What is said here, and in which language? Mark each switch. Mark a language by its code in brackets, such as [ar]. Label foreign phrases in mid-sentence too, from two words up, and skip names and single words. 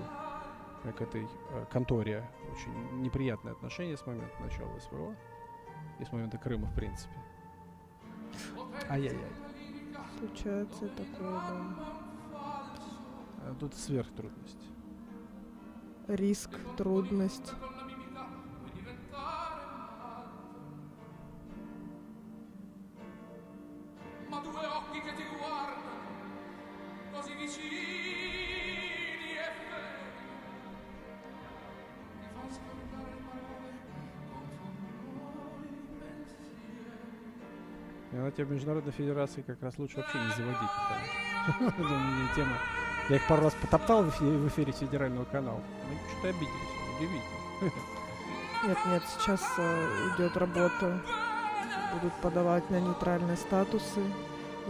[ru] К этой конторе очень неприятные отношения с момента начала СВО. И с момента Крыма, в принципе. Ай-яй-яй. Случается и такое, да. А тут сверхтрудность. Риск, трудность. [it] Ma due occhi che ti guardano così vicini e fermi ti fanno scordare le parole, confondono i pensieri. [ru] И она тебя в Международной Федерации как раз лучше вообще не заводить. Это у меня тема. Я их пару раз потоптал в эфире федерального канала. Они что-то обиделись. Удивительно. Нет, сейчас идет работа. Будут подавать на нейтральные статусы.